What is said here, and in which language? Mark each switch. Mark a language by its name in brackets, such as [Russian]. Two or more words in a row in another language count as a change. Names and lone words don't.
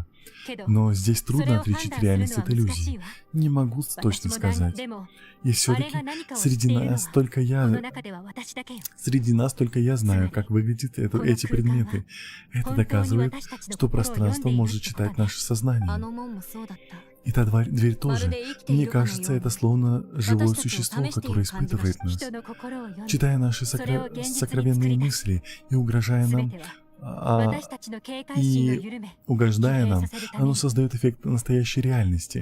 [Russian] Но здесь трудно отличить реальность от иллюзии. Не могу точно сказать. И все-таки среди нас только я знаю, как выглядят эти предметы. Это доказывает, что пространство может читать наше сознание. [Japanese] あの門もそうだった [Russian] И та дверь тоже. Мне кажется, это словно живое существо, которое испытывает нас. Читая наши сокровенные мысли и угрожая нам, угождая нам, оно создает эффект настоящей реальности.